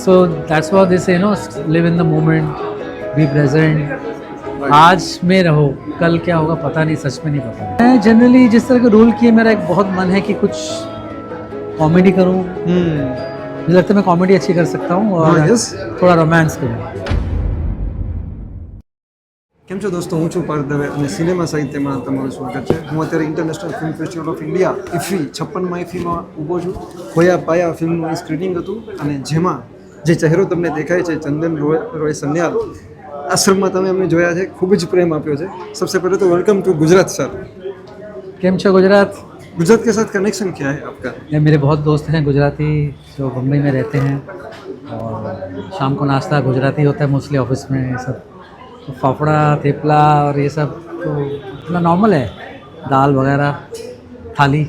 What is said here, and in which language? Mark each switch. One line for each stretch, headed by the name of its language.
English: So that's what they say, live in the moment, be present.
Hindi: आज में रहो, कल क्या होगा पता नहीं, सच में नहीं पता। मैं जनरली जिस तरह के रोल किए, मेरा एक बहुत मन है कि कुछ कॉमेडी करूं। मुझे लगता है मैं कॉमेडी अच्छी कर सकता हूं और थोड़ा रोमांस करूं।
Gujarati: કેમ છો દોસ્તો, હું છું પાર્થ દવે અને સિનેમા સાહિત્યમાં તમારું સ્વાગત છે। હું અત્યારે international film festival of India ઇફી 56મા ઇફીમાં ઊભો છું। ખોયા પાયા ફિલ્મનું સ્ક્રીનિંગ હતું અને જેમાં જે ચહેરો તમને દેખાય છે, ચંદન રોય સન્યાલ, આશ્રમમાં તમે અમને જોયા છે, ખૂબ જ પ્રેમ આપ્યો છે।
Hindi: सबसे पहले तो
English: welcome to
Hindi: गुजरात सर।
Gujarati: केम छो गुजरात?
Hindi: गुजरात के साथ कनेक्शन क्या है आपका? ये मेरे बहुत दोस्त हैं गुजराती जो मुंबई में रहते हैं, और शाम को नाश्ता गुजराती होता है मोस्टली ऑफिस में, ये सब तो फाफड़ा थेपला और ये सब तो इतना नॉर्मल है, दाल वगैरह, थाली,